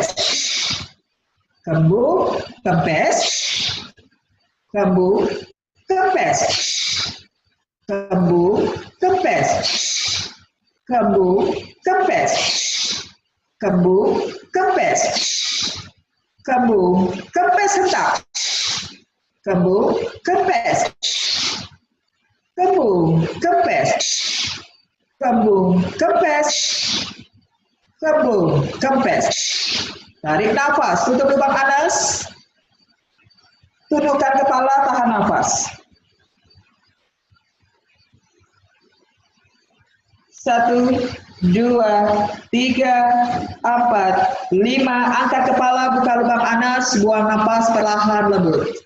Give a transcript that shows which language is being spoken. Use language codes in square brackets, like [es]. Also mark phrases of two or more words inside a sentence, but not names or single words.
[id] kembung, kempes, kembung, kempes, kembung, kempes, kembung, kempes, kembung, kempes, kembung, kempes hentak, kembung, kempes, kembung, kempes, kembung, kempes, kembung, kempes. Tarik nafas, tutup lubang anas, tundukkan kepala, tahan nafas. 1, 2, 3, 4, 5. Angkat kepala, buka lubang anas, buang nafas perlahan lembut.